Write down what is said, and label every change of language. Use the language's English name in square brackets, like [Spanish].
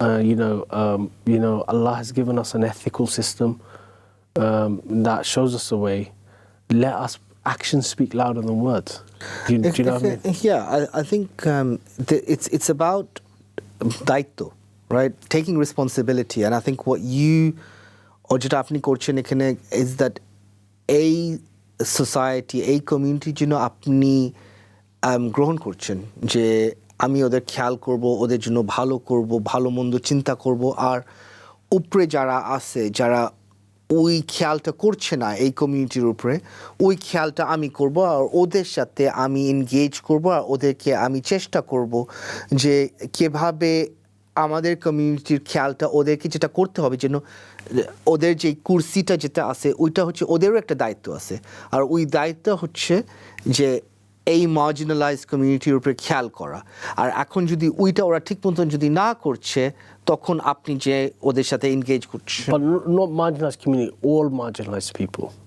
[English] Allah has given us an ethical system that shows us the way. Let us actions speak louder than words. Do you know what I mean? Yeah, I think it's about daitto, right? Taking responsibility. And I think what you or [Bangla] যেটা আপনি করছেন এখানে [English] is that a society, a community [Bangla] জন্য আপনি গ্রহণ করছেন যে আমি ওদের খেয়াল করব, ওদের জন্য ভালো করব, ভালো মন্দ চিন্তা করব, আর উপরে যারা আছে, যারা ওই খেয়ালটা করছে না এই কমিউনিটির উপরে, ওই খেয়ালটা আমি করব, আর ওদের সাথে আমি এনগেজ করব, আর ওদেরকে আমি চেষ্টা করব যে কিভাবে আমাদের কমিউনিটির খেয়ালটা ওদেরকে যেটা করতে হবে, যেন ওদের যে কুর্সিটা যেটা আছে ওইটা হচ্ছে ওদেরও একটা দায়িত্ব আছে, আর ওই দায়িত্ব হচ্ছে যে এই মার্জিনালাইজ কমিউনিটির উপরে খেয়াল করা। আর এখন যদি ওইটা ওরা ঠিক মতন যদি না করছে, তখন আপনি যে ওদের সাথে এনগেজ করছেন। [English] But not marginalized community, all marginalized people.